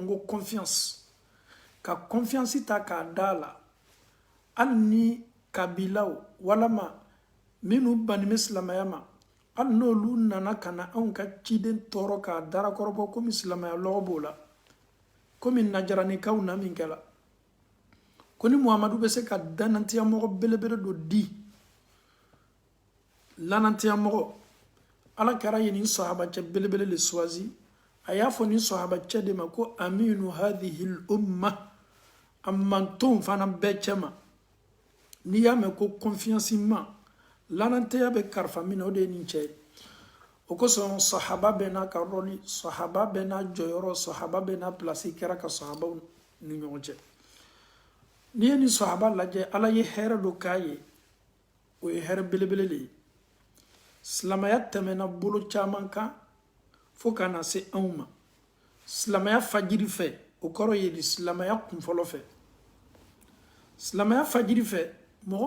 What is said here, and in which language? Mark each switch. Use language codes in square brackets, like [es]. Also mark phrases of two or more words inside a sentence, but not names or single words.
[bm] ko confiance ka confiance ta k'a da la hali ni kabilaw walama minnu banimɛ silamɛya ma hali n'olu nana ka na anw ka ciden tɔɔrɔ k'a darakɔrɔbɔ komi silamɛya lɔgɔ b'o la komi najaranikaw na min kɛla ko ni Muhamadu bɛ se ka dananteya mɔgɔ belebele do di lananteya mɔgɔ alakira ye nin sahabacɛ belebele le choisi a y'a fɔ nin sahabacɛ de ma ko [ar] أمين هذه الأمة [bm] a mantonw fana bɛɛ cɛ ma n'i y'a mɛn ko confiance ma lananteya bɛ karifa min na o de ye nin cɛ ye o kosɔn sahaba bɛɛ n'a ka rɔli sahaba bɛɛ n'a jɔyɔrɔ sahaba bɛɛ n'a place kɛra ka sahabaw ni ɲɔgɔn cɛ n'i ye nin sahaba lajɛ ala ye hɛrɛ do k'a ye o ye hɛrɛ belebele de ye silamɛya tɛmɛna bolo caman kan fo ka na se anw ma silamɛya fajiri fɛ o kɔrɔ ye di silamɛya kunfɔlɔ fɛ silamɛya fajiri fɛ mɔgɔ